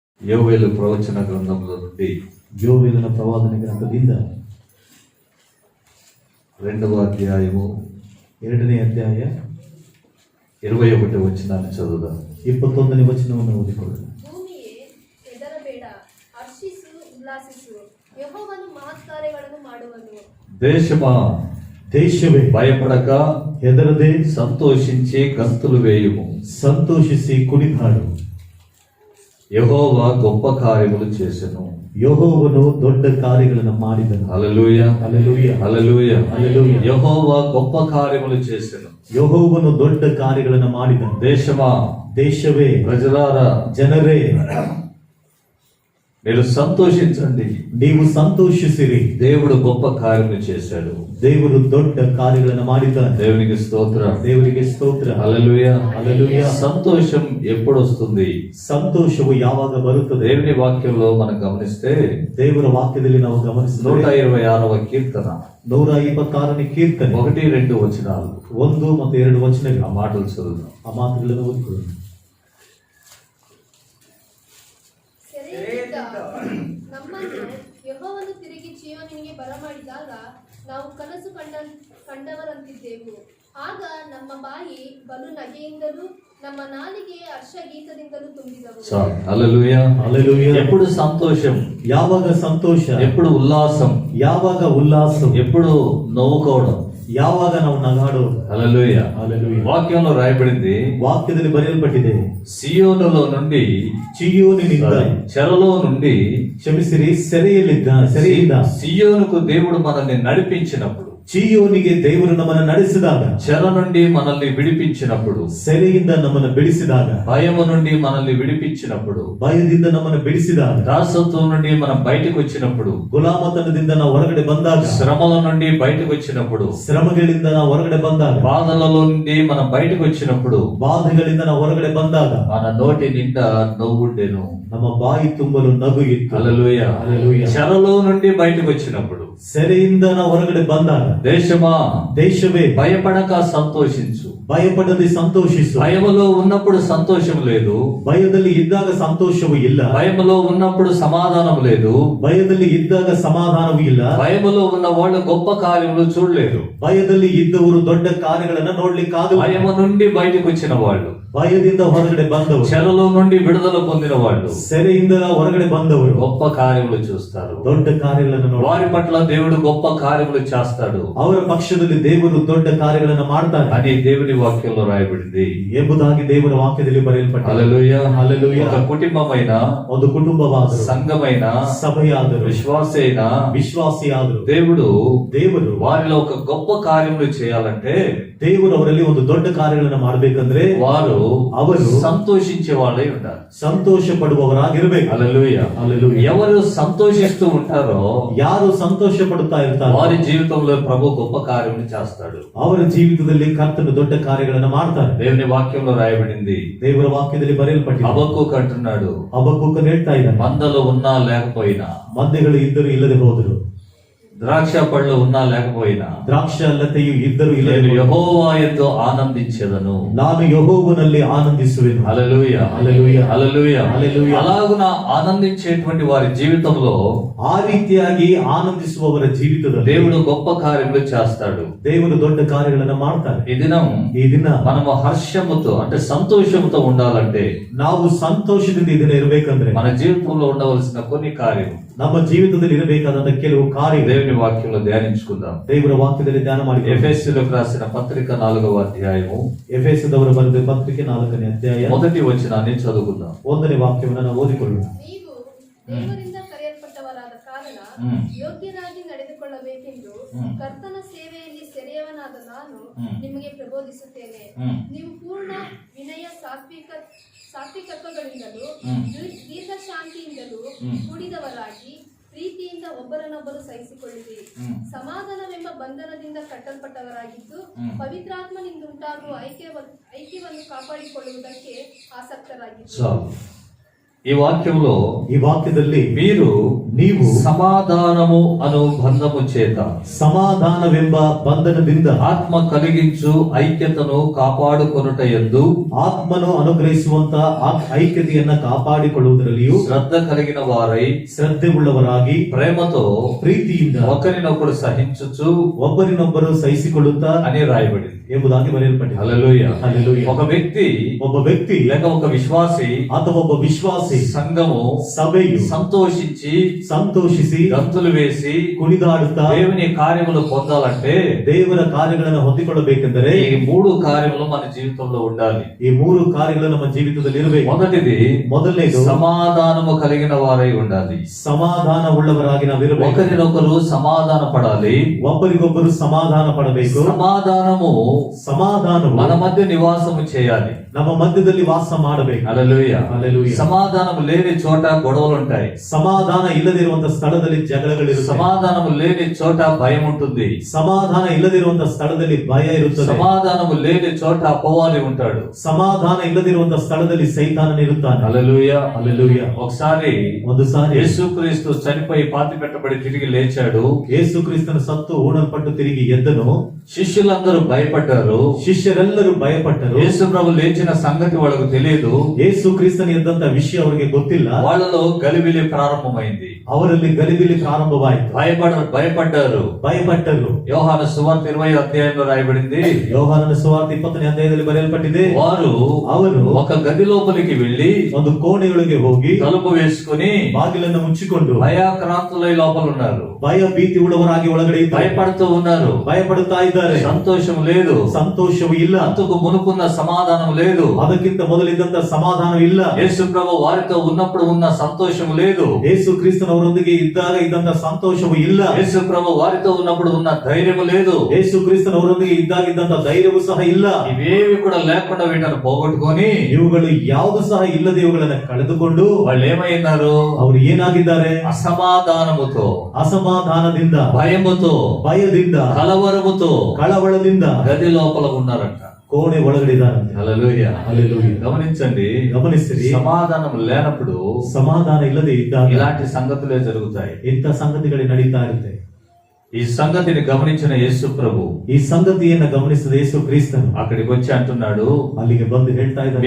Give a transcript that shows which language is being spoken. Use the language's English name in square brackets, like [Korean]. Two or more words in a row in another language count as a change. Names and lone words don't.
[Telugu] యోవేలు ప్రవచన గ్రంథంలో నుండి [Kannada] ಯೋವೇಲನ ಪ್ರವಾದನೆ ಗ್ರಂಥದಿಂದ [Telugu] 2వ అధ్యాయము [Kannada] 2ನೇ ಅಧ್ಯಾಯ [Telugu] 21వ వచనాన్ని చదువుదాం. [Kannada] 21ನೇ ವಚನವನ್ನು ಓದಿಕೊಳ್ಳೋಣ. ಭೂಮಿಯೇ ಹೆದರಬೇಡ, ಹರ್ಷಿಸು, ಉಲ್ಲಾಸಿಸು, ಯೆಹೋವನು ಮಹತ್ಕಾರ್ಯಗಳನ್ನು ಮಾಡುವನು. [Telugu] దేశమా [Kannada] ದೇಶವೇ [Telugu] భయపడక [Kannada] ಹೆದರದೆ [Telugu] సంతోషించి గంతులు వేయుము. [Kannada] ಸಂತೋಷಿಸಿ ಕುಣಿದಾಡು. [Telugu] యెహోవా గొప్ప కార్యములు చేసెను. [Kannada] ಯೆಹೋವನು ದೊಡ್ಡ ಕಾರ್ಯಗಳನ್ನು ಮಾಡಿದನು. [Telugu] హల్లెలూయా హల్లెలూయా హల్లెలూయా హల్లెలూయా. యెహోవా గొప్ప కార్యములు చేసెను. [Kannada] ಯೆಹೋವನು ದೊಡ್ಡ ಕಾರ್ಯಗಳನ್ನು ಮಾಡಿದನು. [Telugu] దేశమా [Kannada] ದೇಶವೇ [Telugu] ప్రజలారా [Kannada] ಜನರೇ [Telugu] మీరు సంతోషించండి, [Kannada] ನೀವು ಸಂತೋಷಿಸಿರಿ. [Telugu] దేవుడు గొప్ప కార్యములు చేశాడు. [Kannada] ದೇವರು ದೊಡ್ಡ ಕಾರ್ಯಗಳನ್ನು ಮಾಡಿದ್ದಾನೆ. [Telugu] దేవునికి స్తోత్రం. [Kannada] ದೇವರಿಗೆ ಸ್ತೋತ್ರ. [Telugu] హల్లెలూయా హల్లెలూయా. సంతోషం ఎప్పుడు వస్తుంది? [Kannada] ಸಂತೋಷವು ಯಾವಾಗ ಬರುತ್ತದೆ? [Telugu] దేవుని వాక్యంలో మనం గమనిస్తే [Kannada] ದೇವರ ವಾಕ್ಯದಲ್ಲಿ ನಾವು ಗಮನಿಸಿದರೆ [Telugu] 126వ కీర్తన [Kannada] 126ನೇ ಕೀರ್ತನೆ [Telugu] 1-2 వచనాలు, [Kannada] 1 ಮತ್ತು 2 ವಚನಗಳು. [Telugu] ఆ మాటలు చదువుదాం. [Kannada] ಆ ಮಾತುಗಳನ್ನು ಓದಿಕೊಳ್ಳೋಣ. ಸೆರೆಯಲ್ಲಿದ್ದ ನಮ್ಮನ್ನು ಯೆಹೋವನು ತಿರುಗಿ ಚೀಯೋನಿಗೆ ಬರಮಾಡಿದಾಗ ನಾವು ಕನಸು ಕಂಡವರಂತಿದ್ದೆವು. ಆಗ ನಮ್ಮ ಬಾಯಿ ಬಲು ನಗೆಯಿಂದಲೂ ನಮ್ಮ ನಾಲಿಗೆ ಹರ್ಷಗೀತದಿಂದಲೂ ತುಂಬಿದವು. [Telugu] హల్లెలూయా హల్లెలూయా. ఎప్పుడు సంతోషం, [Kannada] ಯಾವಾಗ ಸಂತೋಷ, [Telugu] ఎప్పుడు ఉల్లాసం, [Kannada] ಯಾವಾಗ ಉಲ್ಲಾಸ, [Telugu] ఎప్పుడు నవ్వుకోవడం. [Kannada] ಯಾವಾಗ ನಾವು ನಗಾಡೋದು. [Telugu] హల్లెలూయా. హల్లెలూయా. వాక్యంలో రాయబడింది, [Kannada] ವಾಕ್ಯದಲ್ಲಿ ಬರೆಯಲ್ಪಟ್ಟಿದೆ, [Telugu] సియోనులో నుండి, [Kannada] ಚೀಯೋನಿನಿಂದ, [Telugu] చెరలో నుండి, [Kannada] ಕ್ಷಮಿಸಿರಿ, ಸೆರೆಯಿಂದ [Telugu] సియోనుకు దేవుడు మనల్ని నడిపించినప్పుడు, [Kannada] ಚೀಯೋನಿಗೆ ದೇವರು ನಮ್ಮನ್ನು ನಡೆಸಿದಾಗ, [Telugu] చెర నుండి మనల్ని విడిపించినప్పుడు, [Kannada] ಸೆರೆಯಿಂದ ನಮ್ಮನ್ನು ಬಿಡಿಸಿದಾಗ, [Telugu] భయము నుండి మనల్ని విడిపించినప్పుడు, [Kannada] ಭಯದಿಂದ ನಮ್ಮನ್ನು ಬಿಡಿಸಿದಾಗ, [Telugu] దాసత్వం నుండి మనం బయటకు వచ్చినప్పుడు, [Kannada] ಗುಲಾಮತನದಿಂದ ನಾವು ಹೊರಗಡೆ ಬಂದಾಗ, [Telugu] శ్రమల నుండి బయటకు వచ్చినప్పుడు, [Kannada] ಶ್ರಮಗಳಿಂದ ನಾವು ಹೊರಗಡೆ ಬಂದಾಗ, [Telugu] బాధలలో నుండి మనం బయటకు వచ్చినప్పుడు, [Kannada] ಬಾಧೆಗಳಿಂದ ನಾವು ಹೊರಗಡೆ ಬಂದಾಗ [Telugu] మన నోటి నిండా నవ్వుండెను. [Kannada] ನಮ್ಮ ಬಾಯಿ ತುಂಬಲು ನಗು ಇತ್ತು. [Telugu] హల్లెలూయా. హల్లెలూయా. చెరలో నుండి బయటకు వచ్చినప్పుడు, [Kannada] ಸೆರೆಯಿಂದ ನಾವು ಹೊರಗಡೆ ಬಂದಾಗ, [Telugu] దేశమా [Kannada] ದೇಶವೇ [Telugu] భయపడక సంతోషించు. [Kannada] ಭಯಪಡದೆ ಸಂತೋಷಿಸು. [Telugu] భయములో ఉన్నప్పుడు సంతోషం లేదు, [Kannada] ಭಯದಲ್ಲಿ ಇದ್ದಾಗ ಸಂತೋಷವೂ ಇಲ್ಲ. [Telugu] భయములో ఉన్నప్పుడు సమాధానం లేదు, [Kannada] ಭಯದಲ್ಲಿ ಇದ್ದಾಗ ಸಮಾಧಾನವೂ ಇಲ್ಲ. [Telugu] భయములో ఉన్న వాళ్ళు గొప్ప కార్యములు చూడలేరు. [Kannada] ಭಯದಲ್ಲಿ ಇದ್ದವರು ದೊಡ್ಡ ಕಾರ್ಯಗಳನ್ನ ನೋಡ್ಲಿಕ್ಕಾಗಲ್ಲ. [Telugu] భయము నుండి బయటకు వచ్చిన వాళ్ళు, [Kannada] ಭಯದಿಂದ ಹೊರಗಡೆ ಬಂದವರು, [Telugu] చెరలో నుండి విడుదల పొందిన వాళ్ళు [Kannada] ಸೆರೆಯಿಂದ ಹೊರಗಡೆ ಬಂದವರು [Telugu] గొప్ప కార్యములు చూస్తారు. [Kannada] ದೊಡ್ಡ ಕಾರ್ಯಗಳನ್ನು ನೋಡಿ [Telugu] వారి పట్ల దేవుడు గొప్ప కార్యములు చేస్తాడు [Kannada] ಅವರ ಪಕ್ಷದಲ್ಲಿ ದೇವರು ದೊಡ್ಡ ಕಾರ್ಯಗಳನ್ನು ಮಾಡ್ತಾರೆ [Telugu] అని దేవుని వాక్యంలో రాయబడింది. [Kannada] ಎಂಬುದಾಗಿ ದೇವರ ವಾಕ್ಯದಲ್ಲಿ ಬರೆಯಲ್ಪಟ್ಟಿದೆ. [Telugu] హల్లెలూయా. హల్లెలూయా. ఒక కుటుంబమైన, [Kannada] ಒಂದು ಕುಟುಂಬವಾದರು, [Telugu] సంఘమైన, [Kannada] ಸಭೆಯಾದರು, [Telugu] విశ్వాసి అయిన [Kannada] ವಿಶ್ವಾಸಿಯಾದರು, [Telugu] దేవుడు వారిలో ఒక గొప్ప కార్యములు చేయాలంటే, [Kannada] ದೇವರು ಅವರಲ್ಲಿ ಒಂದು ದೊಡ್ಡ ಕಾರ್ಯಗಳನ್ನು ಮಾಡಬೇಕಂದ್ರೆ [Telugu] ಅವರು సంతోషించే వాళ్ళై ఉండాలి. [Kannada] ಸಂತೋಷ ಪಡುವವರಾಗಿರ್ಬೇಕು. [Telugu] హల్లెలూయా. హల్లెలూయా. ఎవరు సంతోషిస్తూ ఉంటారో [Kannada] ಯಾರು ಸಂತೋಷ ಪಡುತ್ತಾ ಇರ್ತಾರೋ [Telugu] వారి జీవితంలో ప్రభు గొప్ప కార్యములు చేస్తాడు. [Kannada] ಅವರ ಜೀವಿತದಲ್ಲಿ ಕರ್ತನು ದೊಡ್ಡ ಕಾರ್ಯಗಳನ್ನು ಮಾಡ್ತಾರೆ. [Telugu] దేవుని వాక్యంలో రాయబడింది, [Kannada] ದೇವರ ವಾಕ್ಯದಲ್ಲಿ ಬರೆಯಲ್ಪಟ್ಟಿದೆ. [Telugu] హబక్కూకు అంటున్నాడు, [Kannada] ಹಬಕ್ಕೂಕನು ಹೇಳ್ತಾ ಇದ್ದಾನೆ, [Telugu] మందలు ఉన్నా లేకపోయినా, [Kannada] ಮಂದೆಗಳು ಇದ್ದರೂ ಇಲ್ಲದೆ ಹೋದರು, [Telugu] ద్రాక్ష పళ్ళు ఉన్నా లేకపోయినా, [Kannada] ದ್ರಾಕ್ಷ ಲತೆಯು ಇದ್ದರೂ [Telugu] నేను [Kannada] ಇಲ್ಲದೆ [Telugu] యెహోవా యందు ఆనందించెదను. [Kannada] ನಾನು ಯೆಹೋವನಲ್ಲಿ ಆನಂದಿಸುವೆನು. [Telugu] హల్లెలూయా. హల్లెలూయా. హల్లెలూయా. హల్లెలూయా. అలాగున ఆనందించేటువంటి వారి జీవితంలో [Kannada] ಆ ರೀತಿಯಾಗಿ ಆನಂದಿಸುವವರ ಜೀವಿತದಲ್ಲಿ [Telugu] దేవుడు గొప్ప కార్యములు చేస్తాడు. [Kannada] ದೇವರು ದೊಡ್ಡ ಕಾರ್ಯಗಳನ್ನು ಮಾಡ್ತಾರೆ. [Telugu] ఈ [Kannada] ದಿನ [Telugu] మనము హర్షముతో అంటే సంతోషముతో ఉండాలంటే [Kannada] ನಾವು ಸಂತೋಷದಿಂದ ಈ ದಿನ ಇರಬೇಕಂದ್ರೆ [Telugu] మన జీవితంలో ఉండవలసిన కొన్ని కార్యము [Kannada] ನಮ್ಮ ಜೀವಿತದಲ್ಲಿ ಇರಬೇಕಾದಂತ ಕೆಲವು ಕಾರ್ಯ [Telugu] దేవుని వాక్యంలో ధ్యానించుకుందాం. [Kannada] ದೇವರ ವಾಕ್ಯದಲ್ಲಿ ಧ್ಯಾನ ಮಾಡಿ. [Telugu] ఎఫెసీయులకు రాసిన పత్రిక 4వ అధ్యాయము [Kannada] ಎಫೆಸದವರು ಬರೆದ ಪತ್ರಿಕೆ 4ನೇ ಅಧ್ಯಾಯ [Telugu] మొదటి వచనాన్ని చదువుకుందాం. [Kannada] 1ನೇ ವಾಕ್ಯವನ್ನು ನಾವು ಓದಿಕೊಳ್ಳೋಣ. ನೀವು ದೇವರಿಂದ ಕರೆಯಲ್ಪಟ್ಟವರಾದ ಕಾರಣ ಯೋಗ್ಯರಾಗಿ ನಡೆದುಕೊಳ್ಳಬೇಕೆಂದು ಕರ್ತನ ಸೇವೆಯಲ್ಲಿ ಸೆರೆಯವನಾದ ನಾನು ನಿಮಗೆ ಪ್ರಬೋಧಿಸುತ್ತೇನೆ. ನೀವು ಪೂರ್ಣ ವಿನಯ ಸಾತ್ವಿಕತ್ವಗಳಿಂದಲೂ ದೀರ್ಘ ಶಾಂತಿಯಿಂದಲೂ ಕೂಡಿದವರಾಗಿ ಪ್ರೀತಿಯಿಂದ ಒಬ್ಬರನ್ನೊಬ್ಬರು ಸಹಿಸಿಕೊಳ್ಳಿರಿ. ಸಮಾಧಾನವೆಂಬ ಬಂಧನದಿಂದ ಕಟ್ಟಲ್ಪಟ್ಟವರಾಗಿದ್ದು ಪವಿತ್ರಾತ್ಮನಿಂದುಂಟಾಗುವ ಐಕ್ಯವನ್ನು ಕಾಪಾಡಿಕೊಳ್ಳುವುದಕ್ಕೆ ಆಸಕ್ತರಾಗಿದ್ದೀರಿ. [Telugu] ఈ వాక్యంలో [Kannada] ಈ ವಾಕ್ಯದಲ್ಲಿ [Telugu] మీరు [Kannada] ನೀವು [Telugu] సమాధానము అను బంధము చేత [Kannada] ಸಮಾಧಾನವೆಂಬ ಬಂಧನದಿಂದ [Telugu] ఆత్మ కలిగించు ఐక్యతను కాపాడుకొనుట యందు [Kannada] ಆತ್ಮನು ಅನುಗ್ರಹಿಸುವಂತ ಐಕ್ಯತೆಯನ್ನ ಕಾಪಾಡಿಕೊಳ್ಳುವುದರಲ್ಲಿಯೂ [Telugu] శ్రద్ధ కలిగిన వారై [Kannada] ಶ್ರದ್ಧೆ ಉಳ್ಳವರಾಗಿ [Telugu] ప్రేమతో [Kannada] ಪ್ರೀತಿಯಿಂದ [Telugu] ఒకరినొకరు సహించుచు [Kannada] ಒಬ್ಬರಿನೊಬ್ಬರು ಸಹಿಸಿಕೊಳ್ಳುತ್ತಾ [Telugu] అని రాయబడింది. [Kannada] ಎಂಬುದಾಗಿ ಬರೆಯಲ್ಪಟ್ಟಿದೆ. [Telugu] హల్లెలూయా. హల్లెలూయా. ఒక వ్యక్తి [Kannada] ಒಬ್ಬ ವ್ಯಕ್ತಿ [Telugu] లేక ఒక విశ్వాసి [Kannada] ಅಥವಾ ಒಬ್ಬ ವಿಶ್ವಾಸಿ [Telugu] సంఘము [Kannada] ಸಭೆಯು [Telugu] సంతోషించి [Kannada] ಸಂತೋಷಿಸಿ [Telugu] గంతులు వేసి [Kannada] ಕುಣಿದಾಡುತ್ತಾ [Telugu] దేవుని కార్యములు పొందాలంటే [Kannada] ದೇವರ ಕಾರ್ಯಗಳನ್ನು ಹೊಂದಿಕೊಳ್ಳಬೇಕೆಂದರೆ [Telugu] ఈ మూడు కార్యములు మన జీవితంలో ఉండాలి. [Kannada] ಈ ಮೂರು ಕಾರ್ಯಗಳು ನಮ್ಮ ಜೀವಿತದಲ್ಲಿ ಇರಬೇಕು. [Telugu] మొదటిది [Kannada] ಮೊದಲನೇದು [Telugu] సమాధానము కలిగిన వారై ఉండాలి. [Kannada] ಸಮಾಧಾನ ಉಳ್ಳವರಾಗಿ ನಾವಿರಬೇಕು. [Telugu] ఒకరినొకరు సమాధాన పడాలి. [Kannada] ಒಬ್ಬರಿಗೊಬ್ಬರು ಸಮಾಧಾನ ಪಡಬೇಕು. [Telugu] సమాధానము [Kannada] ಸಮಾಧಾನವು [Telugu] మన మధ్య నివాసము చేయాలి. [Kannada] ನಮ್ಮ ಮಧ್ಯದಲ್ಲಿ ವಾಸ ಮಾಡಬೇಕು. [Telugu] హల్లెలూయా. హల్లెలూయా. సమాధానం లేని చోట గొడవలు ఉంటాయి. [Kannada] ಸಮಾಧಾನ ಇಲ್ಲದಿರುವಂತಹ ಸ್ಥಳದಲ್ಲಿ ಜಗಳಗಳಿರುತ್ತವೆ. [Telugu] సమాధానం లేని చోట భయం ఉంటుంది. [Kannada] ಸಮಾಧಾನ ಇಲ್ಲದಿರುವಂತಹ ಸ್ಥಳದಲ್ಲಿ ಭಯ ಇರುತ್ತದೆ. [Telugu] సమాధానము లేని చోట అపవాది ఉంటాడు. [Kannada] ಸಮಾಧಾನ ಇಲ್ಲದಿರುವಂತಹ ಸ್ಥಳದಲ್ಲಿ ಸೈತಾನನಿರುತ್ತಾನೆ. [Telugu] హల్లెలూయా. హల్లెలూయా. ఒకసారి [Kannada] ಒಂದು ಸಾರಿ [Telugu] యేసుక్రీస్తు చనిపోయి పాతి పెట్టబడి తిరిగి లేచాడు. [Kannada] ಯೇಸು ಕ್ರಿಸ್ತನ ಸತ್ತು ಹೂಣಲ್ಪಟ್ಟು ತಿರುಗಿ ಎದ್ದನು. [Telugu] శిష్యులందరూ భయపడ్డారు. [Kannada] ಶಿಷ್ಯರೆಲ್ಲರೂ ಭಯಪಟ್ಟರು. [Telugu] యేసు ప్రభు లేచిన సంగతి వాళ్ళకు తెలియదు. [Kannada] ಯೇಸು ಕ್ರಿಸ್ತನ ಎದ್ದಂತ ವಿಷಯ ಅವರಿಗೆ ಗೊತ್ತಿಲ್ಲ. [Telugu] వాళ్ళలో గలిబిలి ప్రారంభమైంది. [Kannada] ಅವರಲ್ಲಿ ಗಲಿಬಿಲಿ ಪ್ರಾರಂಭವಾಯಿತು. [Telugu] భయపడ్డారు. [Kannada] ಭಯಪಟ್ಟರು. [Telugu] యోహాను సువార్త 20వ అధ్యాయంలో రాయబడింది. [Kannada] ಯೋಹಾನನ ಸುವಾರ್ತೆ 20ನೇ ಅಧ್ಯಾಯದಲ್ಲಿ ಬರೆಯಲ್ಪಟ್ಟಿದೆ. [Telugu] ಅವರು ఒక గది లోపలికి వెళ్లి [Kannada] ಒಂದು ಕೋಣೆಯೊಳಗೆ ಹೋಗಿ [Telugu] తలుపు వేసుకుని [Kannada] ಬಾಗಿಲನ್ನು ಮುಚ್ಚಿಕೊಂಡು [Telugu] భయాక్రాంతులై లోపల ఉన్నారు. [Kannada] ಭಯ ಭೀತಿ ಉಳ್ಳವರಾಗಿ ಒಳಗಡೆ ಇದ್ದಾರೆ. [Telugu] భయపడుతూ ఉన్నారు. [Kannada] ಭಯಪಡುತ್ತಾ ಇದ್ದಾರೆ. [Telugu] సంతోషం లేదు. [Kannada] ಸಂತೋಷವೂ ಇಲ್ಲ. [Telugu] అంతకు మునుకున్న సమాధానం లేదు. [Kannada] ಅದಕ್ಕಿಂತ ಮೊದಲಿದ್ದಂತ ಸಮಾಧಾನ ಇಲ್ಲ. [Telugu] యేసు ప్రభు వారితో ఉన్నప్పుడు ఉన్న సంతోషం లేదు. [Kannada] ಯೇಸು ಕ್ರಿಸ್ತನವರೊಂದಿಗೆ ಇದ್ದಾಗ ಇದ್ದಂತ ಸಂತೋಷವೂ ಇಲ್ಲ. [Telugu] యేసు ప్రభు వారితో ఉన్నప్పుడు ఉన్న ధైర్యము లేదు. [Kannada] ಯೇಸು ಕ್ರಿಸ್ತನವರೊಂದಿಗೆ ಇದ್ದಾಗ ಇದ್ದಂತ ಧೈರ್ಯವೂ ಸಹ ಇಲ್ಲ. [Telugu] ఇవేవి కూడా లేకుండా వీటిని పోగొట్టుకొని [Kannada] ಇವುಗಳು ಯಾವುದು ಸಹ ಇಲ್ಲದೆ ಇವುಗಳನ್ನ ಕಳೆದುಕೊಂಡು [Telugu] వాళ్ళు ఏమైనారు? [Kannada] ಅವರು ಏನಾಗಿದ್ದಾರೆ? [Telugu] అసమాధానముతో, [Kannada] ಅಸಮಾಧಾನದಿಂದ, [Telugu] భయముతో, [Kannada] ಭಯದಿಂದ, [Telugu] కలవరముతో [Kannada] ಕಳವಳದಿಂದ [Telugu] గది లోపల ఉన్నారంట. [Kannada] ಕೋಣೆ ಒಳಗಡೆ ಇದ್ದಾರಂತೆ. [Telugu] హల్లెలూయా. హల్లెలూయా. గమనించండి, [Kannada] ಗಮನಿಸಿರಿ. [Telugu] సమాధానం లేనప్పుడు [Kannada] ಸಮಾಧಾನ ಇಲ್ಲದೆ ಇದ್ದಾಗ [Telugu] ఇలాంటి సంగతులే జరుగుతాయి. [Kannada] ಇಂಥ ಸಂಗತಿಗಳೇ ನಡೀತಾ ಇರುತ್ತೆ. [Telugu] ఈ సంగతిని గమనించిన యేసు ప్రభు [Kannada] ಈ ಸಂಗತಿಯನ್ನ ಗಮನಿಸಿದ ಯೇಸು ಕ್ರಿಸ್ತನು [Telugu] అక్కడికి వచ్చి అంటున్నాడు, [Kannada] ಅಲ್ಲಿಗೆ ಬಂದು ಹೇಳ್ತಾ ಇದ್ದಾನೆ,